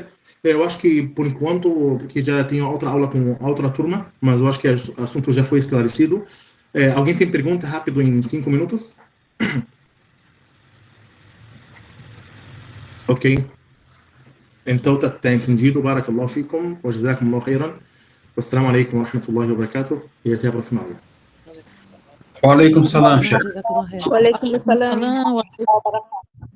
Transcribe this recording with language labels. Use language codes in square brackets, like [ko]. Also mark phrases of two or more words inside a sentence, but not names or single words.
[pt] Eu acho que, por enquanto, porque já tenho outra aula com outra turma, mas eu acho que o assunto já foi esclarecido. Alguém tem pergunta rápido em 5 minutos? Ok. Então tá entendido. [ar] بارك الله فيكم وجزاكم الله خيرا. والسلام عليكم ورحمة الله وبركاته. [pt] E até a próxima aula. [ar] وعليكم السلام، شيخ. وعليكم السلام.